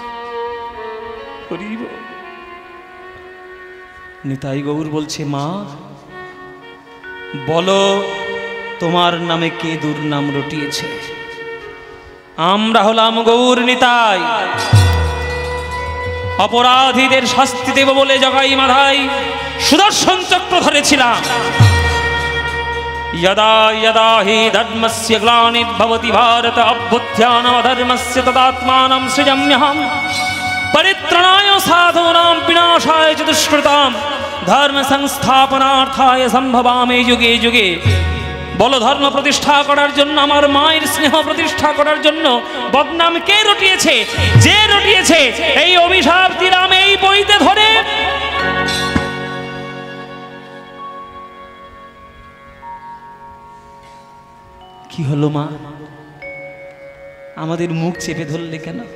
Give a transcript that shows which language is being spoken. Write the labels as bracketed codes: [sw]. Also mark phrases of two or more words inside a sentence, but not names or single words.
[bn] নিতাই গৌর বলছে, মা বলো তোমার নামে কে দুর্নাম রটিয়েছে? আমরা হলাম গৌর নিতাই, অপরাধীদের শাস্তি দেব বলে জগাই মাধাই সুদর্শন চক্র ধরেছিলাম। [sa] यदा यदा हि धर्मस्य ग्लानिर्भवति भारत अभ्युत्थानमधर्मस्य तदात्मानं सृजाम्यहं परित्राणाय साधूनां विनाशाय च दुष्कृतां धर्म संस्थापनार्थाय सम्भवामि युगे युगे। [bn] বলো, ধর্ম প্রতিষ্ঠা করার জন্য, আমার মায়ের স্নেহ প্রতিষ্ঠা করার জন্য বদনাম কে রটিয়েছে? যে রটিয়েছে এই অভিশাপ দিলাম এই বইতে ধরে। কি হলো মা, আমাদের মুখ চেপে ধরলে কেন?